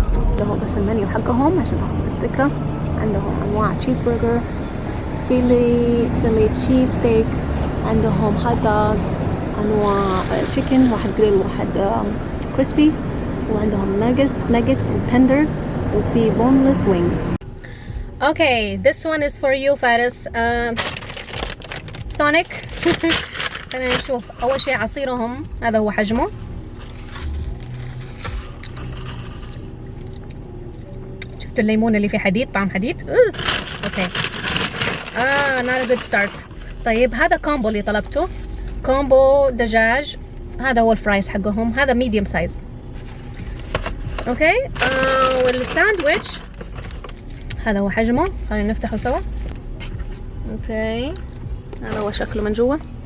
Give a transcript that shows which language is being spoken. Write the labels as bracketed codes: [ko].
[ar] عندهم بس المنيو حقهم عشان تاخذ بس فكره. عندهم انواع تشيز برجر، فيلي تشيز ستيك، عندهم هوت دوغ، انواع تشيكن، واحد جريل واحد كريسبي، وعندهم ناجتس وتندرز، وفي بونلس وينجز. [en] Okay this one is for you فارس. [ar] سونيك. خلينا نشوف اول شيء عصيرهم، هذا هو حجمه. شفت الليمون اللي فيه حديد، طعم حديد. [en] Okay not a good start. [ar] طيب هذا كومبو اللي طلبته، كومبو دجاج، هذا هو الفرايز حقهم، هذا ميديوم سايز. اوكي والساندويتش هذا هو حجمه، خلينا نفتحه سوا. اوكي هذا هو شكله من جوا.